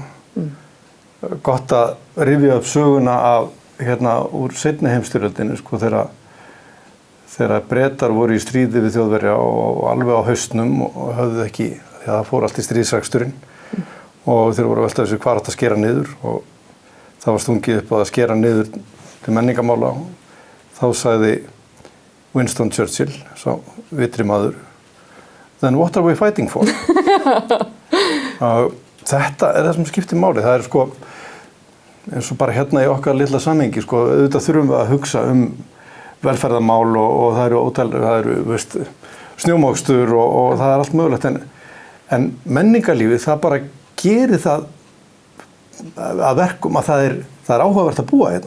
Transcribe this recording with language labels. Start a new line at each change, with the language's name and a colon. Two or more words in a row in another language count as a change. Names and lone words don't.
Icelandic: Gott að rifja upp söguna af úr seinni heimsstyrjöldinni sko þegar Bretar voru í stríði við Þjóðverja og alveg á haustnum og höfðu ekki, því að það fór allt í stríðsreksturinn og þeir voru að velta þessu hvar átt að skera niður og það var stungið upp á að skera niður til menningarmála og þá sagði Winston Churchill, sá vitri maður,
English: then what are we fighting for?
Icelandic: Þetta er það sem skiptir máli, það er sko eins og bara hérna í okkar litla samhengi sko, auðvitað þurfum við að hugsa velferðarmál og það eru snjómokstur og það er allt mögulegt en menningarlífið það bara gerir það að verkum að það er áhugavert að búa hérna.